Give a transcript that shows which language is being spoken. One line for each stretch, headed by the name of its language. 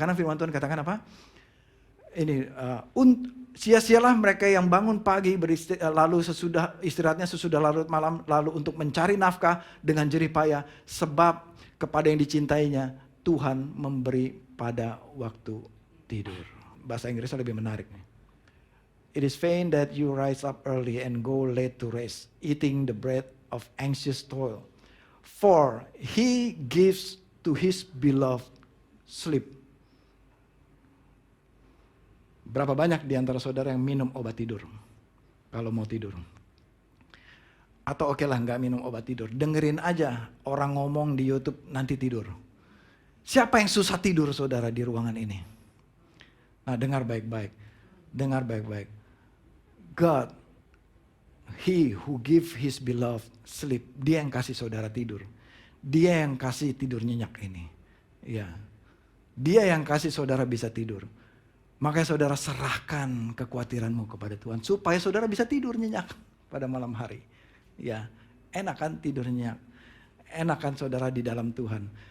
Indonesian: Karena firman Tuhan katakan apa? Ini sia-sialah mereka yang bangun pagi lalu sesudah istirahatnya sesudah larut malam, lalu untuk mencari nafkah dengan jerih payah, sebab kepada yang dicintainya Tuhan memberi pada waktu tidur. Bahasa Inggrisnya lebih menarik nih.
English: It is vain that you rise up early and go late to rest, eating the bread of anxious toil. For he gives to his beloved sleep.
Indonesian: Berapa banyak di antara saudara yang minum obat tidur kalau mau tidur? Atau oke lah nggak minum obat tidur, dengerin aja orang ngomong di YouTube nanti tidur. Siapa yang susah tidur saudara di ruangan ini? Nah, dengar baik-baik. Dengar baik-baik.
English: God, He who give His beloved sleep.
Indonesian: Dia yang kasih saudara tidur. Dia yang kasih tidur nyenyak ini. Ya, dia yang kasih saudara bisa tidur. Makanya saudara serahkan kekhawatiranmu kepada Tuhan. Supaya saudara bisa tidur nyenyak pada malam hari. Ya, enak kan tidur nyenyak. Enak kan saudara di dalam Tuhan.